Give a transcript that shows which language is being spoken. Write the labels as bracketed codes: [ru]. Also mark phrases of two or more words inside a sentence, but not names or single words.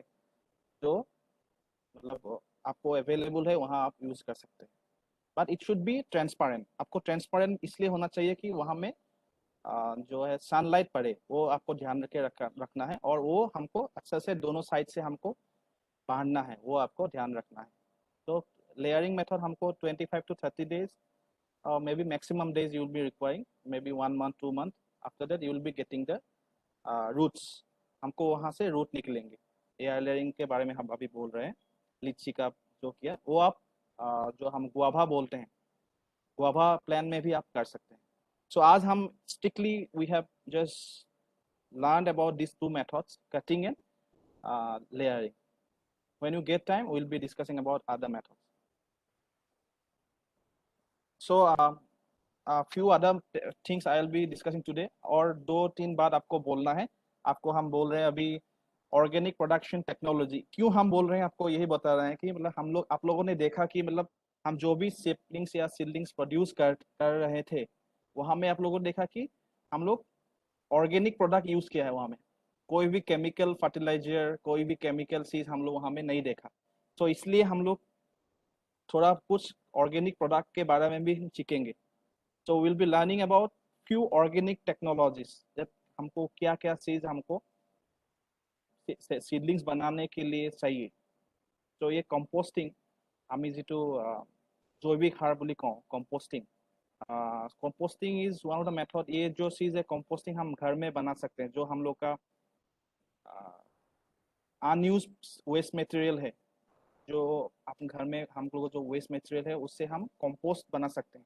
[hi] जो मतलब आपको अवेलेबल है वहाँ आप यूज कर सकते हैं. [en] but it should be transparent. [hi] आपको ट्रांसपेरेंट इसलिए होना चाहिए कि वहाँ में जो है सनलाइट पड़े, वो आपको ध्यान रखे रखना है. और वो हमको अच्छे से दोनों साइड से हमको बांधना है, वो आपको ध्यान रखना है. [en] तो layering method हमको 25 to 30 days or maybe maximum days you will be requiring, maybe 1 month 2 month. After that you will be getting the roots. [hi] हमको वहाँ से रूट निकलेंगे. [en] air layering [hi] के बारे में हम अभी बोल रहे हैं, लीची का जो किया वो आप जो हम गुआभा बोलते हैं, गुआभा प्लान में भी आप कर सकते हैं। [en] सो [hi] आज हम [en] strictly we have just learned about these two methods, cutting and layering. When you get time, we'll be discussing about other methods. So a few other things I'll be discussing today, [hi] और 2-3 बात आपको बोलना है। आपको हम बोल रहे हैं अभी [en] organic production technology, [hi] क्यों हम बोल रहे हैं आपको यही बता रहे हैं कि मतलब हम लोग आप लोगों ने देखा कि मतलब हम जो भी सेपलिंग्स या सीडलिंग्स प्रोड्यूस कर रहे थे, वहां में आप लोगों ने देखा कि हम लोग [en] organic product use [hi] किया है। वहां में कोई भी [en] chemical fertilizer, [hi] कोई भी केमिकल चीज हम लोग वहां में नहीं देखा। तो इसलिए हम लोग थोड़ा कुछ [en] organic product [hi] के बारे में भी हम सीखेंगे। [en] so will be learning about few organic technologies, [hi] जब हमको क्या क्या चीज हमको सीडलिंग्स बनाने के लिए चाहिए। तो ये कंपोस्टिंग, [as] আমি যিটো জৈৱিক সাৰ বুলি কওঁ, [en] composting, composting is one of the method. [hi] ये जो चीज है कंपोस्टिंग हम घर में बना सकते हैं। जो हम लोग का [en] unuse waste material [hi] है, जो अपने घर में हम लोग जो [en] waste material [hi] है उससे हम कंपोस्ट बना सकते हैं।